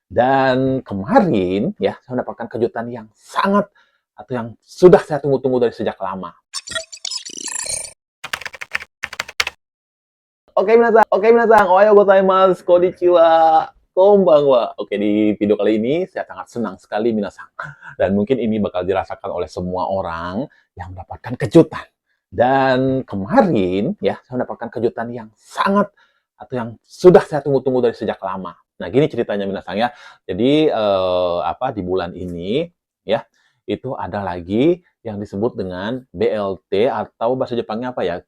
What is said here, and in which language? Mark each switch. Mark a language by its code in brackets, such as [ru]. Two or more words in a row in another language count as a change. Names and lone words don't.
[id] Dan kemarin ya, saya mendapatkan kejutan yang sangat atau yang sudah saya tunggu-tunggu dari sejak lama. Oke, [ja] みなさん、おはようございます、こんにちは、こんばんは. [id] Oke, di video kali ini saya sangat senang sekali minasan. Dan mungkin ini bakal dirasakan oleh semua orang yang mendapatkan kejutan. Dan kemarin ya, saya mendapatkan kejutan yang sangat atau yang sudah saya tunggu-tunggu dari sejak lama. Nah, gini ceritanya minasan ya. Jadi di bulan ini ya, itu ada lagi yang disebut dengan BLT atau bahasa Jepangnya apa ya?